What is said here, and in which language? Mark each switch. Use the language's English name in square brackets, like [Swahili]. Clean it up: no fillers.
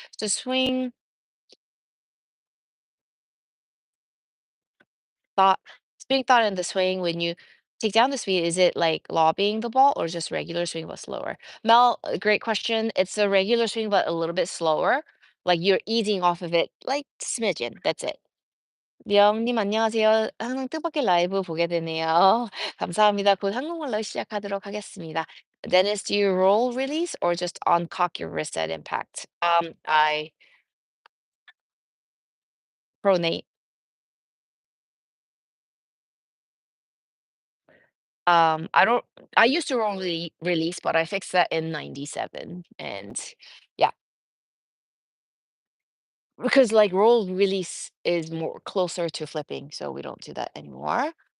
[English] So swing thought, swing thought in the swing when you take down the speed, is it like lobbing the ball or just regular swing but slower? Mel, great question. It's a regular swing but a little bit slower. Like you're easing off of it like smidgen. That's it. 영님 [Korean] 안녕하세요. 항상 뜻밖의 라이브 보게 되네요. 감사합니다. 곧 한국말로 시작하도록 하겠습니다. [English] Dennis, do you roll release or just uncock your wrist at impact? I pronate. I don't. I used to roll release, but I fixed that in '97, and yeah, because like roll release is more closer to flipping, so we don't do that anymore.